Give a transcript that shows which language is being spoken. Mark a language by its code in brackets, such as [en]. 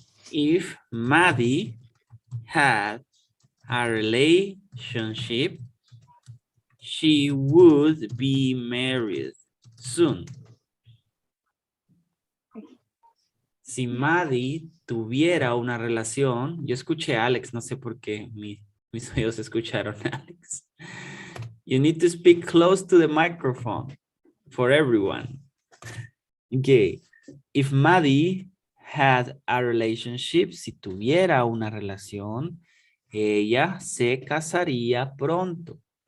[en] If Maddie had a relationship, she would be married soon. [es] Si Maddie tuviera una relación, yo escuché a Alex, no sé por qué mis oídos escucharon a Alex. [en] You need to speak close to the microphone for everyone. Okay. If Maddie had a relationship, [es] si tuviera una relación, ella se casaría pronto.